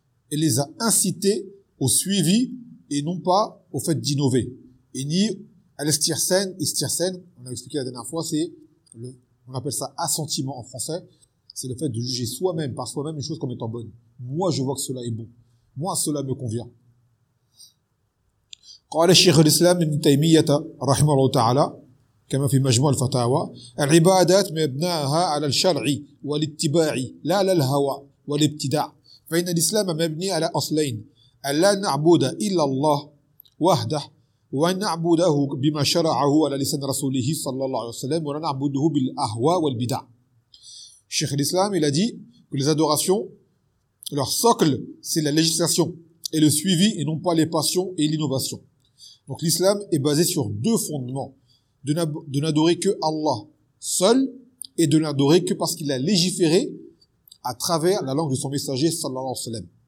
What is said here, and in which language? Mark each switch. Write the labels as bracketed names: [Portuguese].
[French] Et les a incités au suivi et non pas au fait d'innover. Et ni à l'estirsen, estirsen, on a expliqué la dernière fois, c'est le, on appelle ça assentiment en français, c'est le fait de juger soi-même, par soi-même, une chose comme étant bonne. Moi, je vois que cela est bon. Moi, cela me convient. [Arabic] قال الشيخ الإسلام ابن تيمية رحمه الله تعالى كما في مجموع الفتاوى العبادات مبناها على الشرع والاتباع لا على الهوى والابتداع فإن الإسلام مبني على أصلين أن لا نعبد إلا الله وحده وأن نعبده بما شرعه على لسان رسوله صلى الله عليه وسلم ولا نعبده بالأهوى والبدع. [French] الشيخ الإسلام il a dit que les adorations leur socle c'est la législation et le suivi et non pas les passions et l'innovation. Donc l'islam est basé sur deux fondements, de n'adorer que Allah seul et de n'adorer que parce qu'il a légiféré à travers la langue de son messager sallallahu alayhi wa sallam.